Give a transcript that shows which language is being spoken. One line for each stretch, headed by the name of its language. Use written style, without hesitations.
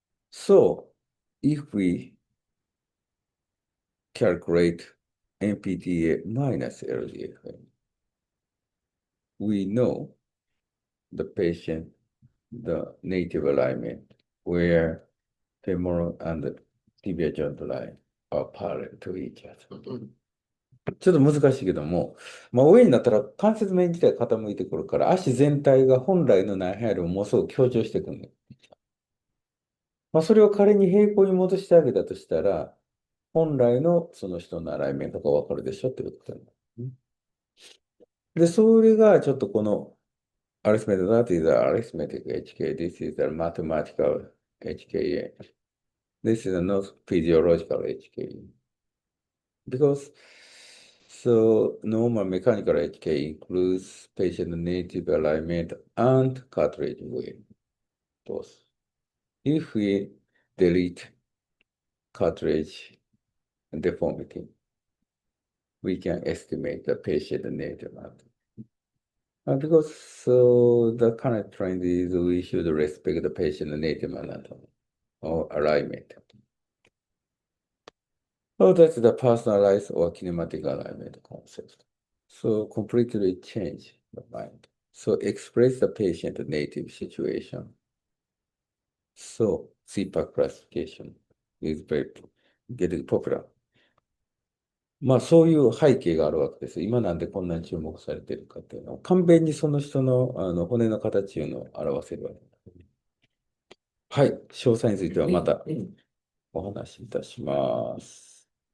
English: So if we calculate NPTA minus LDFM, we know the patient, the native alignment, where femoral and tibia joint line are parallel to each other.
Japanese: ちょっと難しいけども、上になったら関節面自体傾いてくるから、足全体が本来の内反よりもものすごく強調してくるの。それを仮に平行に戻してあげたとしたら、本来のその人のアライメントがわかるでしょってことになる。で、それがちょっとこの
English: arithmetic, that is a arithmetic HK, this is a mathematical HKA, this is a not physiological HKA. Because so normal mechanical HK includes patient native alignment and cartilage weight, both. If we delete cartilage deformity, we can estimate the patient native anatomy. Because so the current trend is we should respect the patient native anatomy or alignment. Oh, that's the personalized or kinematic alignment concept. So completely change the mind. So express the patient native situation. So CPAC classification is very getting popular.
Japanese: そういう背景があるわけです。今なんでこんなに注目されているかっていうのは、簡便にその人の、骨の形を表せるわけです。はい。詳細についてはまたお話しいたします。